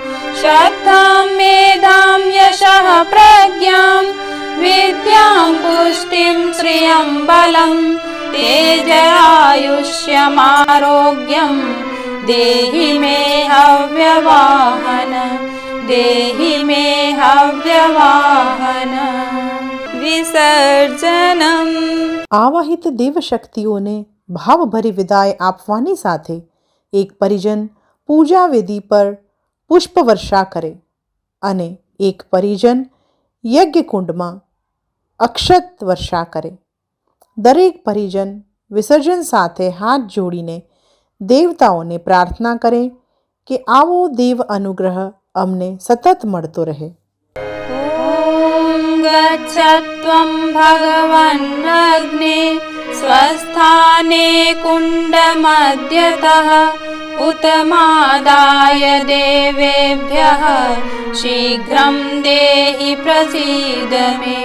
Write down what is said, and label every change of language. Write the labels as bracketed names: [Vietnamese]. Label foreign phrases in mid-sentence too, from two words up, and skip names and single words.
[Sanskrit] श्रद्धां मेधां यशः प्रज्ञां विद्यां पुष्टिं श्रियं बलं तेजरायुष्यमारोग्यं देहि मे हव्यवाहन देहि मे हव्यवाहन। [Gujarati] વિસર્જનમ। આવાહિત દેવશક્તિઓને ભાવભરી વિદાય આપવાની સાથે એક પરિજન પૂજા વિધિ પર પુષ્પવર્ષા કરે અને એક પરિજન યજ્ઞકુંડમાં અક્ષત વર્ષા કરે। દરેક પરિજન વિસર્જન સાથે હાથ જોડીને દેવતાઓને પ્રાર્થના કરે કે આવો દેવ અનુગ્રહ અમને સતત મળતો રહે। [Sanskrit] गच्छत्वं भगवन्नग्ने स्वस्थाने कुण्डमध्यतः उत्तमादाय देवेभ्यः शीघ्रं देहि प्रसीद मे।